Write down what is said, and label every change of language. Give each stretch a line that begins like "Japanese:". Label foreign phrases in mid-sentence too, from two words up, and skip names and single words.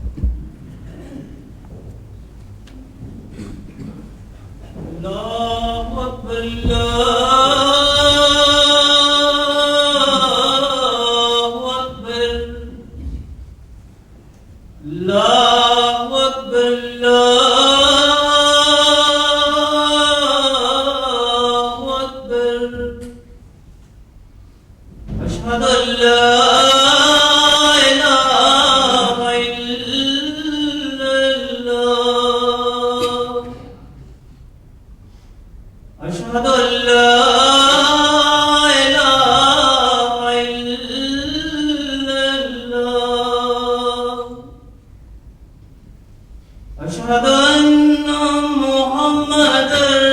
Arabic: اللہ اکبر اللہ اکبر اللہ اکبر اللہ اکبر اشہد ان لا أشهد أن لا إله إلا الله أشهد أن محمدا